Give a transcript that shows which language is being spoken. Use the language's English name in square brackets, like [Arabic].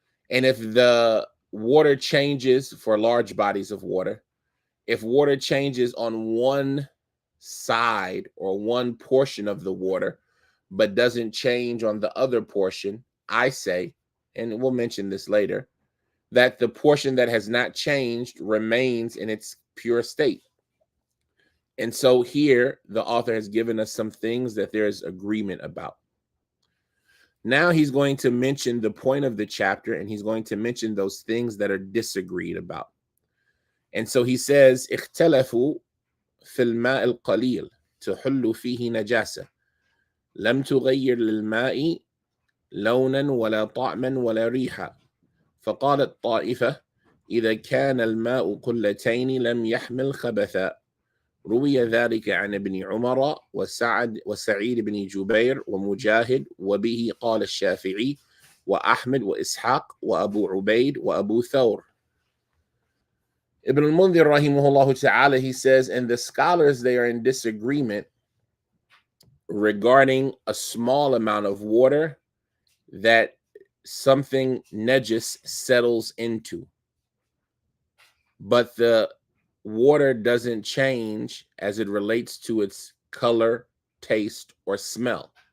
[English] And if the water changes for large bodies of water, if water changes on one side or one portion of the water, but doesn't change on the other portion, I say, and we'll mention this later, that the portion that has not changed remains in its pure state. And so here, the author has given us some things that there is agreement about. Now he's going to mention the point of the chapter, and he's going to mention those things that are disagreed about. And so he says, [Arabic] اختلفوا في الماء القليل تحل فيه نجاسة لم تغير للماء لونا ولا طعما ولا ريحا فقالت طائفة إذا كان الماء قلتين لم يحمل خبثا روي ذلك عن ابن عمر وسعيد بن جبير ومجاهد وبه قال الشافعي وأحمد وإسحاق وأبو عبيد وأبو ثور. [English] Ibn al-Mundhir rahimahullah ta'ala, he says, and the scholars, they are in disagreement regarding a small amount of water that something najis settles into, but the water doesn't change as it relates to its color, taste, or smell.